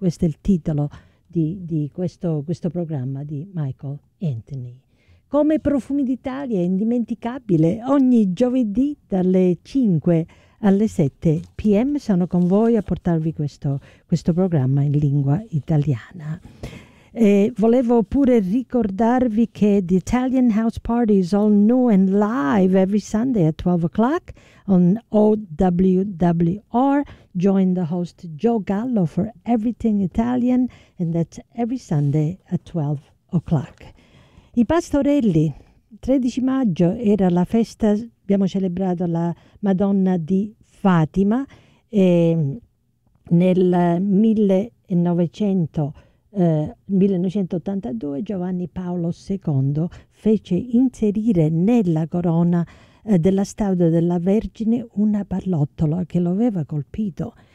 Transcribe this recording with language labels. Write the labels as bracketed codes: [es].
[it] Questo è il titolo di questo programma di Michael Anthony. Come Profumi d'Italia è indimenticabile ogni giovedì dalle 5 alle 7 p.m. Sono con voi a portarvi questo programma in lingua italiana. E volevo pure ricordarvi che [en] The Italian House Party is all new and live every Sunday at 12 o'clock on OWWR. Join the host Joe Gallo for Everything Italian, and that's every Sunday at 12 o'clock. [it] I Pastorelli, 13 maggio era la festa, abbiamo celebrato la Madonna di Fatima e nel 1982 Giovanni Paolo II fece inserire nella corona della statua della Vergine una pallottola che lo aveva colpito.